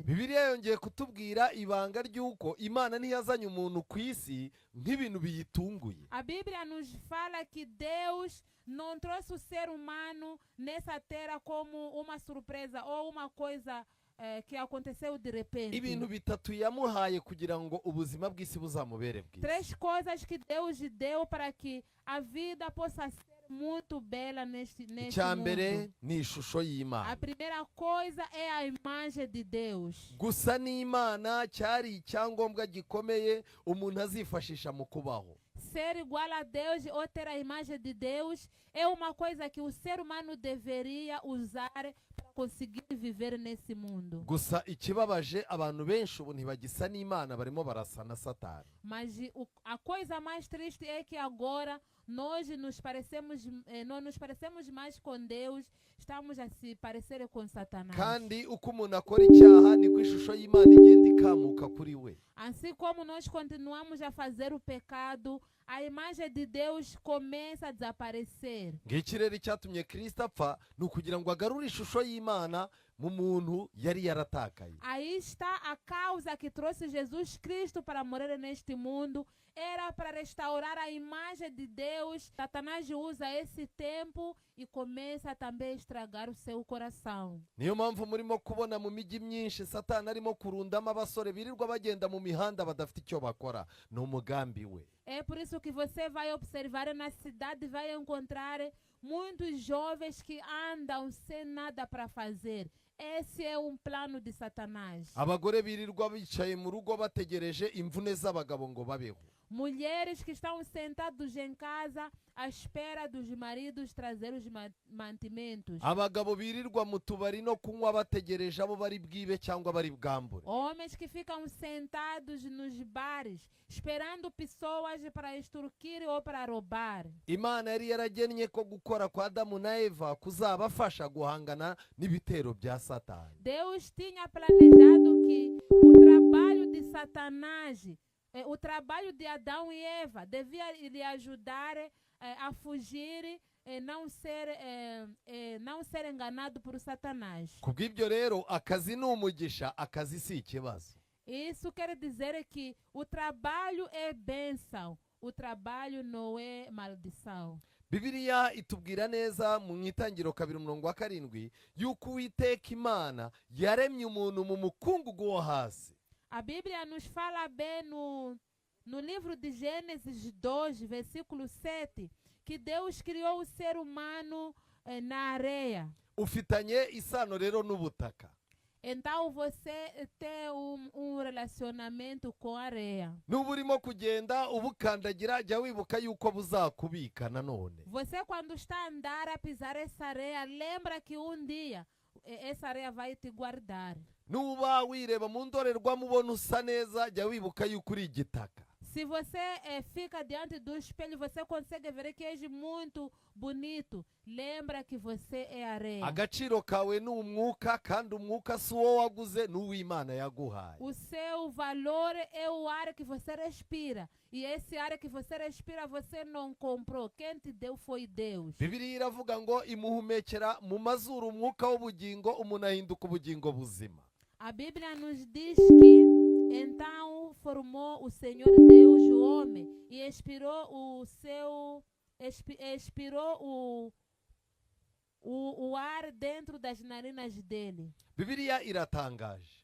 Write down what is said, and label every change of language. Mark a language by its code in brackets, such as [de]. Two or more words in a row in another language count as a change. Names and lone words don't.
[rw] Bibiliya yongeye kutubwira ibanga ry'uko Imana ntiyazanye umuntu ku isi nk'ibintu biyitunguye. [pt] A Bíblia nos fala que Deus não trouxe o ser humano nessa terra como uma surpresa ou uma coisa que aconteceu de repente. [rw] Ibintu bitatu yamuhaye kugira ngo ubuzima bw'isi buzamubere bwiza. [pt] 3 coisas que Deus deu para que a vida possa ser muito bela neste [rw] Icyambere [pt] mundo. [rw] ni ishusho y'Imana. [pt] A primeira coisa é a imagem de Deus. [rw] Gusa n'Imana cyari icyangombwa gikomeye umuntu azifashisha mu kubaho. [pt] Ser igual a Deus ou ter a imagem de Deus é uma coisa que o ser humano deveria usar para conseguir viver nesse mundo. [rw] Gusa ikibabaje abantu benshi ubu ntibagisa n'Imana barimo barasa na Satani. [pt] Mas a coisa mais triste é que agora nós não nos parecemos mais com Deus, estamos a se parecer com Satanás. [rw] Kandi uko umuntu akora icyaha niko ishusho y'Imana igenda ikamuka kuri we. [pt] Assim como nós continuamos a fazer o pecado, a imagem de Deus começa a desaparecer. [rw] Ngiki rero icyatumye Kristo apfa ni ukugira ngo agarure ishusho y'Imana mu muntu yari yaratakaye. [pt] Aí está a causa que trouxe Jesus Cristo para morrer neste mundo. Era para restaurar a imagem de Deus. Satanás usa esse tempo e começa também a estragar o seu coração. [rw] Niyo mpamvu murimo kubona mu mijyi myinshi Satani arimo kurundamo abasore birirwa bagenda mu mihanda badafite icyo bakora. Ni umugambi we. [pt] É por isso que você vai observar na cidade, vai encontrar muitos jovens que andam sem nada para fazer. Esse é plano de Satanás. [rw] Abagore birirwa bicaye mu rugo bategereje imvune z'abagabo ngo babeho. [pt] Mulheres que estão sentados em casa à espera dos maridos trazer os mantimentos. [rw] Abagabo birirwa mu tubari no kunywa bategereje abo bari bwibe cyangwa bari bwambure. [pt] Homens que ficam sentados nos bares esperando pessoas para extorquir ou para roubar. [rw] Imana yari yaragennye ko gukora kwa Adamu na Eva kuzabafasha guhangana n'ibitero bya Satani. [pt] Deus tinha planejado que o trabalho de Satanás, o trabalho de Adão e Eva devia lhe ajudar a fugir, não ser enganado por Satanás. [rw] Kubw'ibyo rero akazi ni umugisha, akazi si ikibazo. [pt] Isso quer dizer que o trabalho é bênção, o trabalho não é maldição. [rw] Bibiliya itubwira neza mu itangiriro 2:7 yuko Uwiteka Imana yaremye umuntu mu mukungugu wo hasi. [pt] A Bíblia nos fala bem no livro de Gênesis 2, versículo 7, que Deus criou o ser humano na areia. [rw] Ufitanye isano rero n'ubutaka. [pt] Então você tem relacionamento com a areia. [rw] Nuba urimo kugenda ubukandagira jya wibuka yuko buzakubika nanone. [pt] Você quando está a andar a pisar essa areia, lembra que dia essa areia vai te guardar. [rw] nuba wireba mu ndorerwamo ubona usa neza jya wibuka yuko uri igitaka. [pt] Se você fica diante do espelho, você consegue ver que és muito bonito. Lembra que você é areia. [rw] Agaciro kawe ni umwuka, kandi umwuka si uwo waguze, ni uw'Imana yaguhaye. [pt] O seu valor é o ar que você respira. E esse ar que você respira, você não comprou. Quem te deu foi Deus. [rw] Bibiliya iravuga ngo imuhumekera mu mazuru umwuka w'ubugingo, umuntu ahinduka ubugingo buzima. [pt] A Bíblia nos diz que então formou o Senhor Deus o homem e expirou o ar dentro das narinas dele. [rw] Bibiliya iratangaje.